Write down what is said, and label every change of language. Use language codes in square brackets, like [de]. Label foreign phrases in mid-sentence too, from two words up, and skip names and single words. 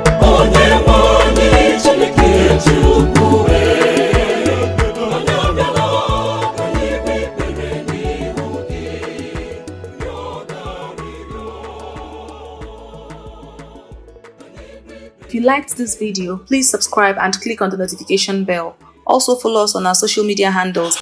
[ig] Onye nwe anyị Chineke Chukwu ee. Anyị abịala ka anyị kpee ekpere n'ihu gị. Rịọ ka rịọ. [en] If you liked this video, please subscribe and click on the notification bell. Also follow us on our social media handles.